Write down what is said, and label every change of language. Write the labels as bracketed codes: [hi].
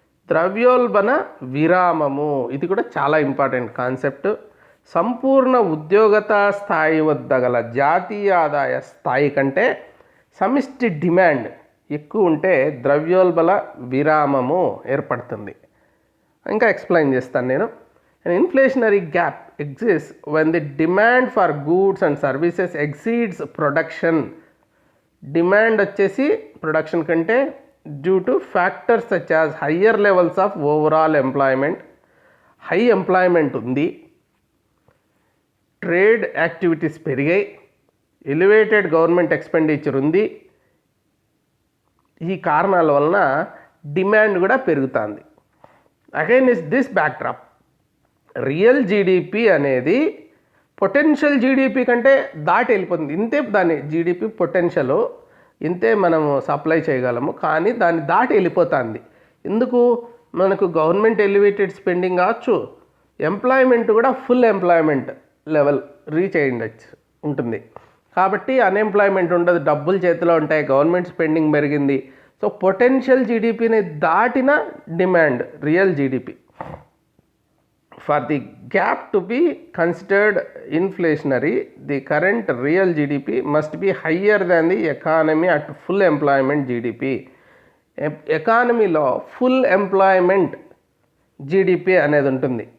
[te] ద్రవ్యోల్బణ విరామము, ఇది కూడా చాలా ఇంపార్టెంట్ కాన్సెప్ట్. సంపూర్ణ ఉద్యోగత స్థాయి వద్ద గల జాతీయ ఆదాయ స్థాయి కంటే సమిష్టి డిమాండ్ ఎక్కువ ఉంటే ద్రవ్యోల్బణ విరామము ఏర్పడుతుంది. ఇంకా ఎక్స్ప్లెయిన్ చేస్తాను నేను. [en] An inflationary gap exists when the demand for goods and services exceeds production. Demand [te] వచ్చేసి ప్రొడక్షన్ కంటే [en] Due to factors such as higher levels of overall employment, high employment ఉంది, trade activities పెరిగాయి, elevated government expenditure ఉంది. [te] ఈ కారణాల వలన demand కూడా పెరుగుతుంది. [en] again is this backdrop [te] real GDP అనేది పొటెన్షియల్ జీడిపి కంటే దాటి వెళ్ళిపోతుంది. ఇంతే దాని జీడిపి పొటెన్షియల్, ఇంతే మనము సప్లై చేయగలము, కానీ దాన్ని దాటి వెళ్ళిపోతుంది. ఎందుకు? మనకు గవర్నమెంట్ ఎలివేటెడ్ స్పెండింగ్ కావచ్చు, ఎంప్లాయ్మెంట్ కూడా ఫుల్ ఎంప్లాయ్మెంట్ లెవెల్ రీచ్ అయ్యిండొచ్చు ఉంటుంది. కాబట్టి అన్ఎంప్లాయ్మెంట్ ఉండదు, డబ్బులు చేతిలో ఉంటాయి, గవర్నమెంట్ స్పెండింగ్ పెరిగింది. సో పొటెన్షియల్ జీడిపిని దాటిన demand real GDP. [en] For the gap to be considered inflationary, the current real GDP must be higher than the economy at full employment GDP. [te] ఎకానమీలో full employment GDP అనేది ఉంటుంది.